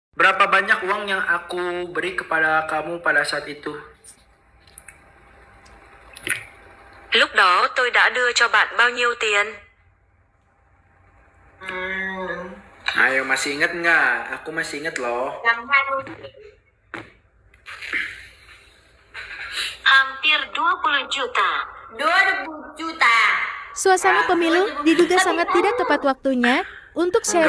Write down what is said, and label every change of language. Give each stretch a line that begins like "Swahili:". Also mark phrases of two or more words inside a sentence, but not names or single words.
Indonesian: Berapa banyak uang yang aku beri kepada kamu pada saat itu?
Vietnamese: Lúc đó tôi đã đưa cho bạn bao nhiêu tiền?
Indonesian: Ayo, masih ingat nggak? Aku masih ingat loh. Hampir 20 juta. 20 juta. Suasana pemilu diduga sangat tidak tepat waktunya untuk share